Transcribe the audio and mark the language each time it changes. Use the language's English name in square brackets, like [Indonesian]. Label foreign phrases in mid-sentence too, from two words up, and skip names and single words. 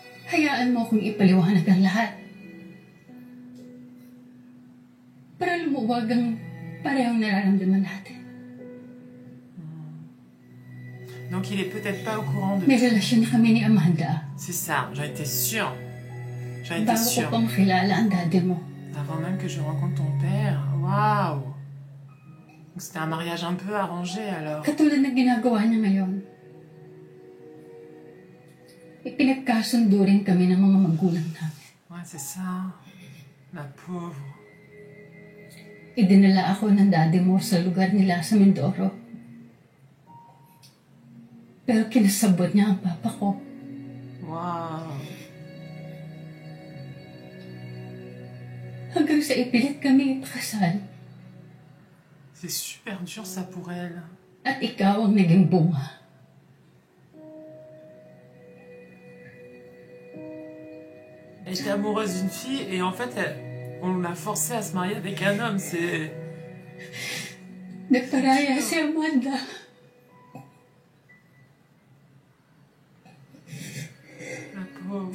[Filipino] Hayaan mo akong ipaliwanag ang lahat. Para lumuwag ang parehong nararamdaman natin. [French] Donc il est peut-être pas au courant de [Filipino] May [French] tout. [Filipino] relasyon na kami ni Amanda. [French] C'est ça, j'en étais sûre. J'en étais [Filipino] Bago ko [French] sûre. [Filipino] pang kilala ang daddy mo. [French] Avant même que je rencontre ton père. Waouh! Donc c'était un mariage un peu arrangé alors. [Filipino] Katulad na ginagawa niya ngayon. Ipinagkasundo rin kami ng mga magulang namin. [French] Ouais, c'est ça. La pauvre. [Filipino] Idinala ako ng daddy mo sa lugar nila sa Mindoro. Pero kinasabot niya ang papa ko. [French] Waouh! [Filipino] Hanggang sa ipilit kami ipakasal. [French] C'est super dur ça pour elle. [Filipino] At ikaw ang naging bunga. [French] Elle était amoureuse d'une fille et en fait, on l'a forcée à se marier avec un homme. C'est... [Filipino] Nagparaya si Amanda. [French] La pauvre.